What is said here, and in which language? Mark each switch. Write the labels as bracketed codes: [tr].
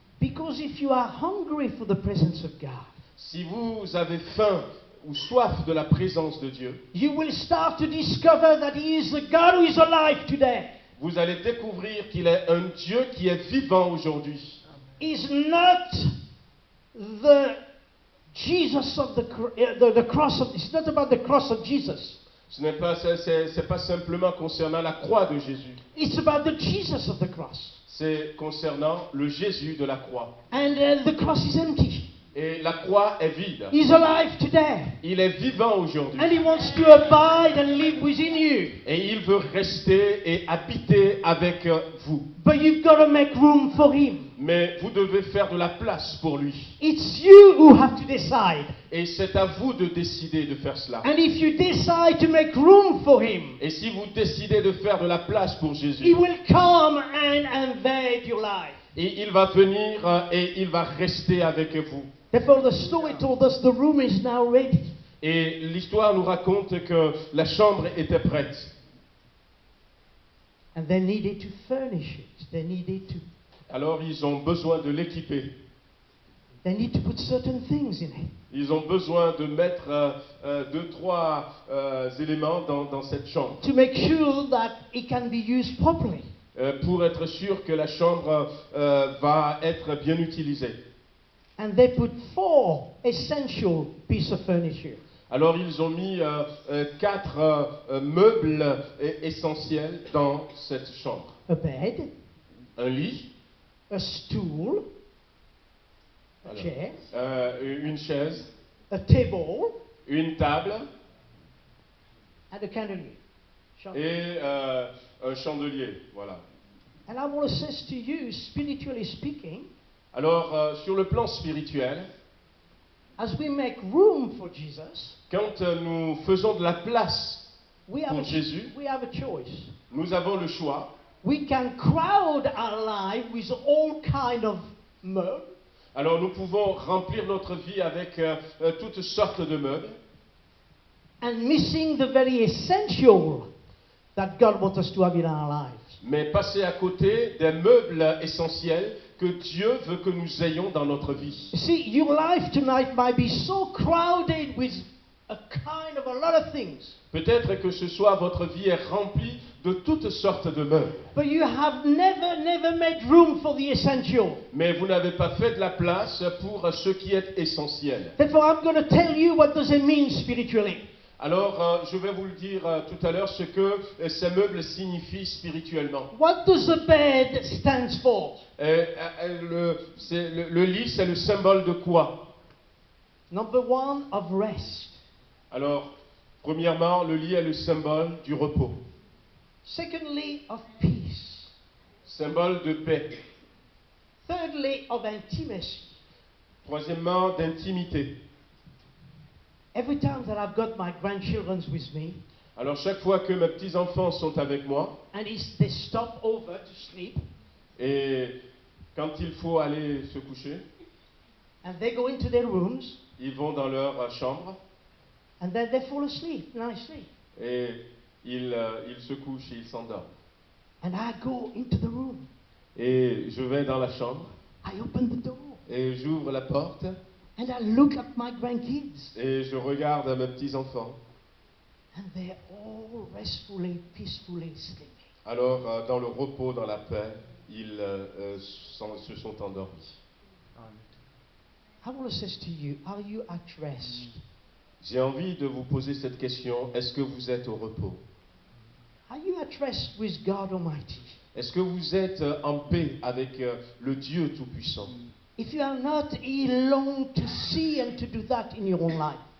[en] Because if you are hungry for the presence of God, [fr] Si vous avez faim ou soif de la présence de Dieu, [en] you will start to discover that He is the God who is alive today. [fr] vous allez découvrir qu'il est un Dieu qui est vivant aujourd'hui. [en] Is not the Jesus of the cross of. It's not about the cross of Jesus. [fr] C'est pas simplement concernant la croix de Jésus. [en] It's about the Jesus of the cross. [fr] C'est concernant le Jésus de la croix. [en] And the cross is empty. [fr] Et la croix est vide. [en] He's alive today. [fr] Il est vivant aujourd'hui. [en] And He wants to abide and live within you. [fr] Et il veut rester et habiter avec vous. [en] But you've got to make room for Him. [fr] Mais vous devez faire de la place pour lui. [en] It's you who have to decide. [fr] Et c'est à vous de décider de faire cela. [en] And if you decide to make room for Him, [fr] Et si vous décidez de faire de la place pour [en] He [fr] Jésus, [en] will come and invade your life. [fr] et il va venir et il va rester avec vous. [en] Therefore, the story told us the room is now ready. [fr] Et l'histoire nous raconte que la chambre était prête. [en] And they needed to furnish it. They needed to. [fr] Alors ils ont besoin de l'équiper. [en] They need to put certain things in it. [fr] Ils ont besoin de mettre 2-3 éléments dans cette chambre [en] To make sure that it can be used properly. [fr] pour être sûr que la chambre va être bien utilisée. [en] And they put 4 essential pieces of furniture. [fr] Alors ils ont mis 4 meubles essentiels dans cette chambre. [en] A bed, [fr] Un lit, [en] a stool, a [fr] alors, [en] chair, [fr] une chaise, [en] a table, [fr] une table [en] and a candelier. [fr] et un chandelier. Voilà. [en] And I want to say to you, spiritually speaking, [fr] Alors sur le plan spirituel, [en] as we make room for Jesus, [fr] quand nous faisons de la place [en] we have [fr] pour Jésus, [en] we have a choice. [fr] nous avons le choix. [en] We can crowd our life with all kind of meubles, [fr] Alors nous pouvons remplir notre vie avec toutes sortes de meubles, [en] and missing the very essential that God wants us to have in our lives. [fr] mais passer à côté des meubles essentiels que Dieu veut que nous ayons dans notre vie. [en] You see, your life tonight might be so crowded with a kind of a lot of things, [fr] Peut-être que ce soir, votre vie est remplie de toutes sortes de meubles, [en] but you have never made room for the essential. [fr] mais vous n'avez pas fait de la place pour ce qui est essentiel. [en] Therefore, I'm going to tell you what does it mean spiritually. [fr] Alors, je vais vous le dire tout à l'heure ce que ces meubles signifient spirituellement. [en] What does the bed stand for? [fr] Le lit, c'est le symbole de quoi? [en] Number one, of rest. [fr] Alors, premièrement, le lit est le symbole du repos, [en] Secondly, of peace. [fr] symbole de paix. [en] Thirdly, of intimacy. [fr] Troisièmement, d'intimité. [en] Every time that I've got my grandchildren with me, [fr] Alors, chaque fois que mes petits-enfants sont avec moi, [en] and they stop over to sleep, [fr] et quand il faut aller se coucher, [en] and they go into their rooms, [fr] ils vont dans leur chambre, [en] and then they fall asleep nicely. [fr] et ils se couchent et ils s'endorment. [en] And I go into the room. [fr] Et je vais dans la chambre, [en] I open the door, [fr] et j'ouvre la porte, [en] and I look at my grandkids, [fr] et je regarde mes petits-enfants. [en] and they're all restfully, peacefully sleeping. [fr] Alors, dans le repos, dans la paix, ils se sont endormis. [en] I want to say to you, are you at rest? [fr] J'ai envie de vous poser cette question. Est-ce que vous êtes au repos? [en] Are you at rest with God Almighty? [fr] Est-ce que vous êtes en paix avec le Dieu Tout-Puissant? [en] If you are not, He longs to see and to do that in your own life.